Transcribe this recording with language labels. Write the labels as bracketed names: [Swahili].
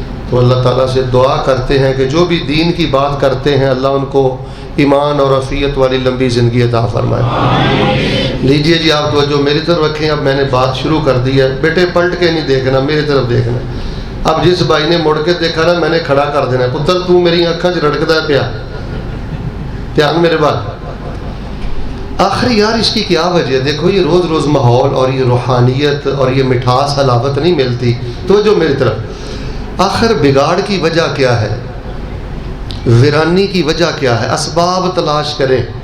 [Urdu] تو اللہ تعالیٰ سے دعا کرتے ہیں کہ جو بھی دین کی بات کرتے ہیں اللہ ان کو ایمان اور عافیت والی لمبی زندگی عطا فرمائے. لیجئے جی آپ توجہ میری طرف رکھیں. اب میں نے بات شروع کر دی ہے. بیٹے پلٹ کے نہیں دیکھنا، میری طرف دیکھنا. اب جس بھائی نے مڑ کے دیکھا نا میں نے کھڑا کر دینا. [Punjabi] پتر تو میری آنکھاں چ رڑکدا ہے پیا، دھیان میرے بات. [Urdu] آخر یار اس کی کیا وجہ ہے؟ دیکھو یہ روز روز ماحول اور یہ روحانیت اور یہ مٹھاس حلاوت نہیں ملتی. توجہ میری طرف. آخر بگاڑ کی وجہ کیا ہے؟ ویرانی کی وجہ کیا ہے؟ اسباب تلاش کریں.